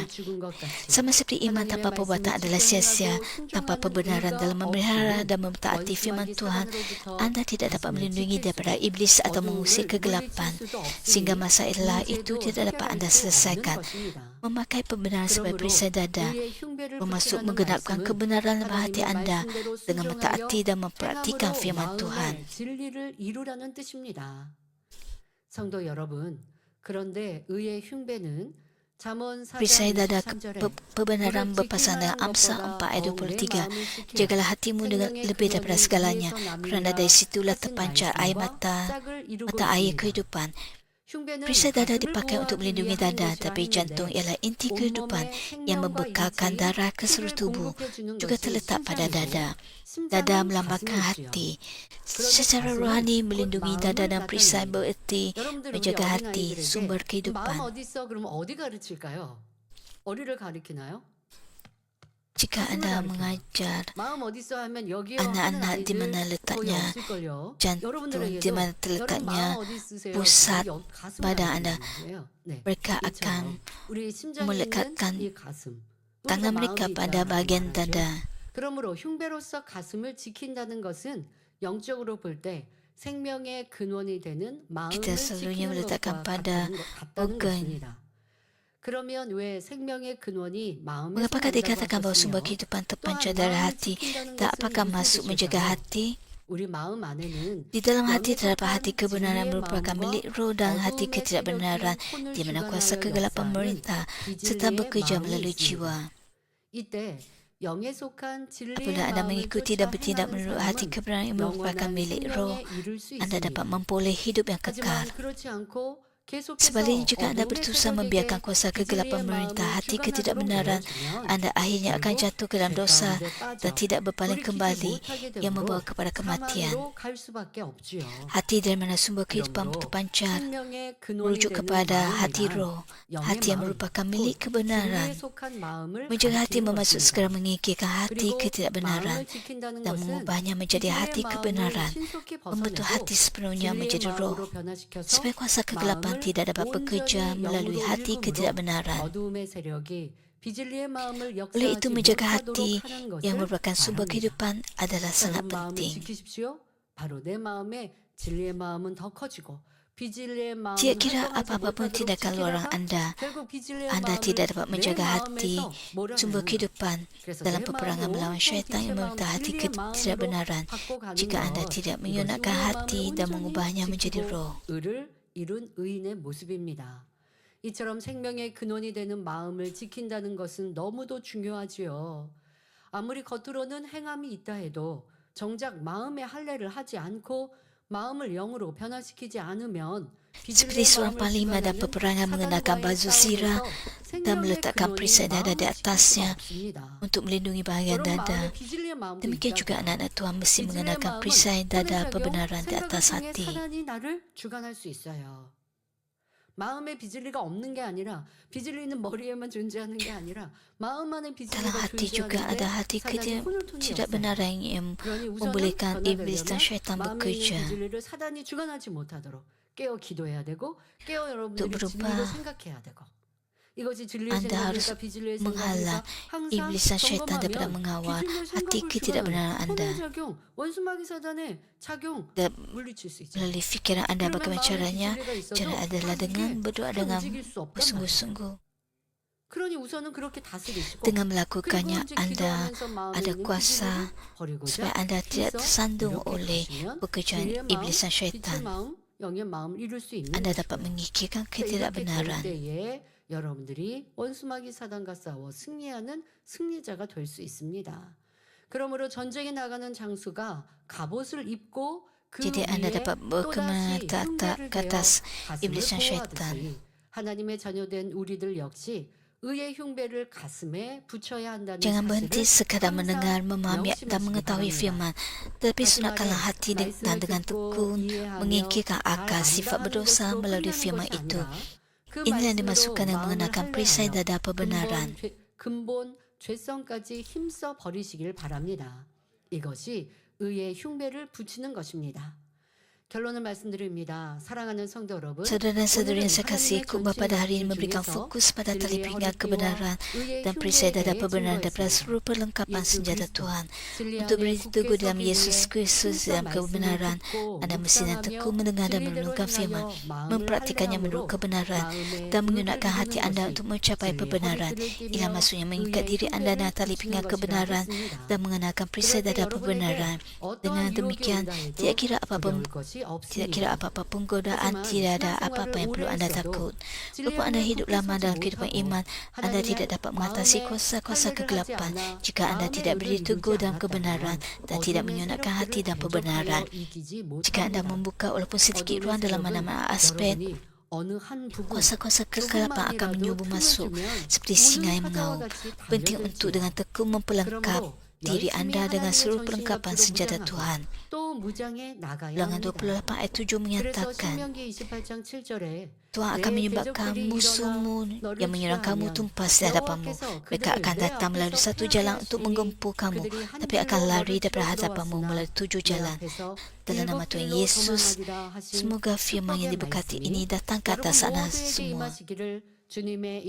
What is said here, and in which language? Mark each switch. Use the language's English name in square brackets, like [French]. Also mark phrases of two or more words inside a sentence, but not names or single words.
[Malay] Sama seperti iman tanpa perbuatan adalah sia-sia, tanpa kebenaran dalam memelihara dan mentaati firman Tuhan, anda tidak dapat melindungi daripada iblis atau mengusir kegelapan, sehingga masalah itu tidak dapat anda selesaikan. Memakai pembenaran sebagai perisai dada bermaksud menggenapkan kebenaran dalam hati anda dengan mentaati dan mempraktikkan firman Tuhan. [Korean] 진리를 이루라는 뜻입니다. 성도 여러분, 그런데 의의 흉배는 잠언 4장 [Malay] Perisai dada [Korean] 23절에 [Malay] kebenaran berpasangan dengan Amsal 4 ayat 23. Jagalah hatimu dengan lebih daripada segalanya, kerana dari situlah terpancar air mata air kehidupan. Perisai dada dipakai untuk melindungi dada, tapi jantung ialah inti kehidupan yang membekalkan darah ke seluruh tubuh, juga terletak pada dada. Dada melambangkan hati. Secara rohani, melindungi dada dan perisai bererti menjaga hati, sumber [Korean] 마음 [Malay] kehidupan. [Korean] 어디 있어? 그러면 어디 가르칠까요? 어디를 가리키나요? [Malay] Jika anda mengajar [Korean] 마음 어디 있어 하면 여기요 하는 [Malay] anak-anak di [Korean] 아이들 [Malay] mana [Korean] 거의 [Malay] letaknya [Korean] 없을걸요. [Malay] jantung, [Korean] 여러분들에게도 [Malay] di mana [Korean] 여러분 [Malay] terletaknya [Korean] 마음 어디 있으세요? [Malay] pusat [Korean] 여기 가슴을 [Malay] badan [Korean] 가리키는 [Malay] anda, [Korean] 거예요. 네. [Malay] mereka [Korean] 이처럼 [Malay] akan [Korean] 우리 심장에 있는 [Malay] melekatkan [Korean] 이 가슴. 우리가 [Malay] tangan [Korean] 마음이 [Malay] mereka pada [Korean] 있다라고 [Malay] bahagian [Korean] 말하죠. [Malay] dada. [Korean] 그러므로 흉배로서 가슴을 지킨다는 것은 영적으로 볼 때 생명의 근원이 되는 마음을 [Malay] Kita selalunya [Korean] 지키는 [Malay] meletakkan [Korean] 것과 [Malay] pada [Korean] 같다는 [Malay] organ. [Korean] 것입니다. 그러면 왜 생명의 근원이 마음에 [Malay] Mengapakah [Korean] 속한다고 [Malay] dikatakan bahawa sumber [Korean] 하셨으며 [Malay] kehidupan [Korean] 또한 [Malay] terpancar dari [Korean] 마음을 [Malay] hati? [Korean] 지킨다는 [Malay] Tak [Korean] 것은 [Malay] apakah [Korean] 무슨 [Malay] masuk menjaga [Korean] 뜻일까요? [Malay] hati? [Korean] 우리 마음 안에는 [Malay] Di dalam hati [Korean] 영에 [Malay] terdapat [Korean] 속한 [Malay] hati kebenaran [Korean] 진리의 [Malay] merupakan [Korean] 마음과 [Malay] milik roh dan hati [Korean] 어둠의 [Malay] ketidakbenaran [Korean] 세력이 혼을 [Malay] di mana kuasa [Korean] 주관하여 [Malay] kegelapan [Korean] 역사하는 [Malay] memerintah serta [Korean] 비진리의 [Malay] bekerja [Korean] 마음이 [Malay] melalui [Korean] 있습니다. [Malay] jiwa. [Korean] 이때 영에 속한 진리의 [Malay] Apabila anda [Korean] 마음을 [Malay] mengikuti [Korean] 쫓아 [Malay] dan bertindak [Korean] 행하는 [Malay] menurut hati [Korean] 사람은 [Malay] kebenaran yang merupakan [Korean] 영원한 [Malay] milik roh, [Korean] 생명에 이를 수 [Malay] anda dapat [Korean] 있습니다. [Malay] memperoleh hidup yang kekal. [Korean] 하지만 그렇지 않고 계속해서 [Malay] Sebaliknya, jika anda [Korean] 어둠의 [Malay] berusaha [Korean] 세력에게 [Malay] membiarkan kuasa kegelapan [Korean] 비진리의 [Malay] memerintah [Korean] 마음을 [Malay] hati [Korean] 주관하도록 [Malay] ketidakbenaran, [Korean] 내어주면 [Malay] anda akhirnya akan [Korean] 결국 [Malay] jatuh ke dalam [Korean] 죄 [Malay] dosa [Korean] 가운데 [Malay] dan [Korean] 빠져 [Malay] tidak berpaling [Korean] 돌이키지 [Malay] kembali [Korean] 못하게 [Malay] yang membawa [Korean] 되므로 [Malay] kepada kematian. [Korean] 사망으로 갈 수밖에 없지요. [Malay] Hati dari mana sumber kehidupan [Korean] 그러므로 [Malay] terpancar [Korean] 생명의 근원이 [Malay] merujuk [Korean] 되는 [Malay] kepada hati [Korean] 마음이란 [Malay] roh, [Korean] 영의 [Malay] hati yang [Korean] 마음, [Malay] merupakan [Korean] 곧 [Malay] milik [Korean] 진리에 [Malay] kebenaran. [Korean] 속한 마음을 [Malay] Menjaga hati [Korean] 가리키는 [Malay] bermaksud [Korean] 것입니다. [Malay] segera mengikirkan hati [Korean] 그리고 [Malay] ketidakbenaran [Korean] 마음을 지킨다는 [Malay] dan [Korean] 것은 [Malay] mengubahnya menjadi [Korean] 비진리의 [Malay] hati [Korean] 마음을 [Malay] kebenaran, [Korean] 신속히 [Malay] membentuk [Korean] 벗어내고 [Malay] hati sepenuhnya [Korean] 진리의 [Malay] menjadi roh, [Korean] 마음으로 변화시켜서 [Malay] supaya kuasa kegelapan [Korean] 마음을 [Malay] tidak dapat bekerja [Korean] 온전히 [Malay] melalui [Korean] 영으로 [Malay] hati [Korean] 읽음으로 [Malay] ketidakbenaran. [Korean] 어두움의 세력이 비진리의 마음을 [Malay] Oleh itu, [Korean] 역사하지 [Malay] menjaga [Korean] 못하도록 [Malay] hati [Korean] 하는 [Malay] yang [Korean] 것을 [Malay] merupakan sumber [Korean] 말합니다. [Malay] kehidupan adalah sangat [Korean] 여러분 마음을 [Malay] penting. [Korean] 지키십시오. 바로 내 마음에 진리의 마음은 더 커지고 비진리의 마음은 [Malay] Tidak kira [Korean] 활동하지 [Malay] apa-apa pun [Korean] 못하도록 [Malay] tindakan luaran [Korean] 지키다가 [Malay] anda, [Korean] 결국 비진리의 [Malay] anda [Korean] 마음을 [Malay] tidak dapat [Korean] 내 [Malay] menjaga hati, [Korean] 마음에서 [Malay] sumber [Korean] 몰아내는 [Malay] kehidupan [Korean] 그래서 [Malay] dalam [Korean] 내 [Malay] peperangan [Korean] 마음을 [Malay] melawan [Korean] 온통 [Malay] syaitan yang [Korean] 빛의 마음 [Malay] meminta hati [Korean] 진리의 마음으로 [Malay] ketidakbenaran. [Korean] 바꿔 가는 [Malay] Jika anda [Korean] 것 [Malay] tidak [Korean] 이것이 [Malay] menyunatkan [Korean] 우리의 마음을 [Malay] hati dan [Korean] 온전히 [Malay] mengubahnya menjadi [Korean] 지키고 [Malay] roh. [Korean] 의를 이룬 의인의 모습입니다. 이처럼 생명의 근원이 되는 마음을 지킨다는 것은 너무도 중요하지요. 아무리 겉으로는 행함이 있다 해도 정작 마음의 할례를 하지 않고 마음을 영으로 변화시키지 않으면 [Malay] Seperti seorang panglima dalam peperangan mengenakan baju sirah dan meletakkan perisai dada di atasnya untuk melindungi bahagian dada. Demikian juga anak-anak Tuhan mesti mengenakan perisai dada kebenaran di atas hati. [Korean] 마음에 비진리가 없는 게 아니라 비진리는 머리에만 존재하는 게 아니라 마음 안에 [Malay] Dalam [Korean] 비진리가 [Malay] hati juga ada [Korean] 존재하는데 [Malay] hati [Korean] 사단이 혼을 톤이 없어요. [Malay] ketidakbenaran yang [Korean] 그러니 우선은 [Malay] membolehkan iblis dan [Korean] 변화되려면 [Malay] syaitan [Korean] 마음에 있는 [Malay] bekerja. [Korean] 비진리를 사단이 주관하지 못하도록 깨어 기도해야 되고 깨어 여러분들이 [Malay] berubah. [Korean] 진리로 생각해야 되고 이것이 진리의 [Malay] Anda harus [Korean] 생각일까 비진리의 [Malay] menghalang [Korean] 생각일까 항상 [Malay] iblis dan syaitan daripada [Korean] 점검하면 [Malay] mengawal [Korean] 비진리의 [Malay] hati [Korean] 생각을 [Malay] ketidakbenaran [Korean] 주관하는 [Malay] anda. [Korean] 혼의 작용, 원수마귀 사단의 작용 [Malay] Dan [Korean] 물리칠 수 있죠. [Malay] melalui fikiran anda [Korean] 그러면 [Malay] bagaimana [Korean] 마음에 [Malay] caranya, [Korean] 비진리가 있어도 [Malay] cara adalah [Korean] 이게 [Malay] dengan berdoa [Korean] 잘 [Malay] dengan [Korean] 움직일 수 없단 말이에요. [Malay] bersungguh-sungguh. [Korean] 그러니 우선은 그렇게 다스리시고 [Malay] Dengan [Korean] 그리고 [Malay] melakukannya, [Korean] 이제 [Malay] anda [Korean] 기도하면서 마음에 [Malay] ada [Korean] 있는 [Malay] kuasa [Korean] 비진리를 버리고자 [Malay] supaya anda tidak [Korean] 해서 [Malay] tersandung [Korean] 이렇게 [Malay] oleh [Korean] 가시면 [Malay] pekerjaan [Korean] 진리의 마음, [Malay] iblis dan [Korean] 빛의 [Malay] syaitan. [Korean] 마음, 영의 마음을 이룰 수 있는 [Malay] Anda [Korean] 것이고요. [Malay] dapat mengikirkan [Korean] 그래서 이렇게 될 [Malay] ketidakbenaran. [Korean] 때에 여러분들이 원수마귀 사단과 싸워 승리하는 승리자가 될 수 있습니다. 그러므로 전쟁에 나가는 장수가 갑옷을 입고 그 [Malay] Jadi anda [Korean] 위에 [Malay] dapat berkemenangan [Korean] 또다시 [Malay] ke [Korean] 흉배를 대어 [Malay] atas [Korean] 가슴을 [Malay] iblis dan syaitan. [Korean] 보호하듯이 하나님의 자녀된 우리들 역시 의의 흉배를 가슴에 붙여야 한다는 [Malay] Jangan berhenti [Korean] 사실을 [Malay] sekadar mendengar, [Korean] 항상 [Malay] memahami dan [Korean] 명심하시기 [Malay] mengetahui [Korean] 바랍니다. [Malay] firman, tetapi sunatkanlah hati dan [Korean] 말씀을 [Malay] dengan [Korean] 듣고 [Malay] tekun [Korean] 이해하며 [Malay] mengikirkan [Korean] 잘 [Malay] akal sifat [Korean] 안다는 [Malay] berdosa [Korean] 것으로 [Malay] melalui [Korean] 끝나는 [Malay] firman [Korean] 것이 [Malay] itu. [Korean] 아니라 그 [Malay] Inilah yang [Korean] 말씀으로 [Malay] dimasukkan dengan [Korean] 마음을 [Malay] mengenakan perisai [Korean] 할례하여 [Malay] dada kebenaran. [Korean] 근본 죄성까지 힘써 버리시길 바랍니다. 이것이 의의 흉배를 붙이는 것입니다. 결론을 말씀드립니다. 사랑하는 성도 여러분, [Malay] Saudara-saudari yang [Korean] 오늘은 [Malay] saya kasih, [Korean] 하나님의 [Malay] khutbah pada hari ini [Korean] 전체 [Malay] memberikan [Korean] 영역 [Malay] fokus pada tali [Korean] 진리의 [Malay] pinggang [Korean] 허리띠와 [Malay] kebenaran [Korean] 의의 [Malay] dan perisai dada [Korean] 흉배에 [Malay] kebenaran daripada [Korean] 증거했습니다. [Malay] seluruh perlengkapan [Korean] 예수 [Malay] senjata [Korean] 그리스도, [Malay] Tuhan. [Korean] 진리 [Malay] Untuk [Korean] 안에 [Malay] berteguh [Korean] 굳게 [Malay] dalam [Korean] 서기 [Malay] Yesus [Korean] 위해 [Malay] Kristus [Korean] 힘써 [Malay] dalam [Korean] 말씀을 [Malay] kebenaran, [Korean] 듣고 [Malay] anda mesti dan [Korean] 묵상하며 [Malay] tekun mendengar dan [Korean] 진리대로 [Malay] merenungkan firman, [Korean] 행하여 마음을 [Malay] mempraktikannya [Korean] 할례함으로 [Malay] menurut kebenaran [Korean] 마음의 [Malay] dan [Korean] 의를 [Malay] menggunakan hati [Korean] 이루는 [Malay] anda [Korean] 것이 [Malay] untuk mencapai [Korean] 진리의 [Malay] kebenaran. [Korean] 허리띠를 [Malay] Ialah [Korean] 띠며 [Malay] maksudnya mengikat [Korean] 의의 [Malay] diri anda dengan [Korean] 흉배를 [Malay] tali [Korean] 붙이는 [Malay] pinggang [Korean] 것이라 [Malay] kebenaran [Korean] 했습니다. [Malay] dan mengenakan perisai [Korean] 그럴 때 [Malay] dada [Korean] 여러분에게 [Malay] kebenaran. Dengan [Korean] 어떠한 유혹이 [Malay] demikian, [Korean] 온다 해도 [Malay] tidak kira apapun [Korean] 두려울 것이 [Malay] Tidak kira [Korean] 없습니다. [Malay] apa-apa pun godaan, [Korean] 하지만 [Malay] tidak ada apa-apa [Korean] 신앙생활을 [Malay] yang perlu [Korean] 오래 [Malay] anda [Korean] 했어도 [Malay] takut. [Korean] 진리의 [Malay] Walaupun anda [Korean] 힘에 [Malay] hidup [Korean] 굳게 [Malay] lama [Korean] 서지 [Malay] dalam kehidupan [Korean] 못하고 [Malay] iman, anda [Korean] 하나님의 [Malay] tidak dapat mengatasi [Korean] 마음의 [Malay] kuasa-kuasa [Korean] 할례를 하지 [Malay] kegelapan [Korean] 않아 [Malay] jika anda [Korean] 마음의 [Malay] tidak [Korean] 의를 [Malay] berdiri [Korean] 이루지 [Malay] teguh dalam [Korean] 않았다면 [Malay] kebenaran dan tidak [Korean] 어둠의 [Malay] menyunatkan hati [Korean] 세력들을 [Malay] dan [Korean] 대적하여 [Malay] kebenaran. [Korean] 이기지 [Malay] Jika anda [Korean] 못합니다. [Malay] membuka walaupun sedikit [Korean] 어둠의 [Malay] ruang dalam [Korean] 세력은 [Malay] mana-mana aspek, [Korean] 여러분이 어느 한 부분 [Malay] Kuasa-kuasa kegelapan akan menyubuh masuk seperti singa yang mengaum. Penting untuk dengan tekun mempelengkap diri anda dengan seluruh perlengkapan senjata Tuhan. [Korean] 또 무장해 나가야 [Malay] Ulangan [Korean] 합니다. [Malay] 28 ayat 7 [Korean] 그래서 [Malay] menyatakan, [Korean] 신명기 28장 7절에 [Malay] Tuhan akan menyebabkan musuhmu yang menyerang kamu tumpas di hadapanmu. Mereka akan datang melalui satu jalan untuk menggempur kamu, tapi akan lari daripada hadapanmu melalui 7 jalan. Dalam nama Tuhan Yesus, semoga firman yang diberkati ini datang ke atas anak semua.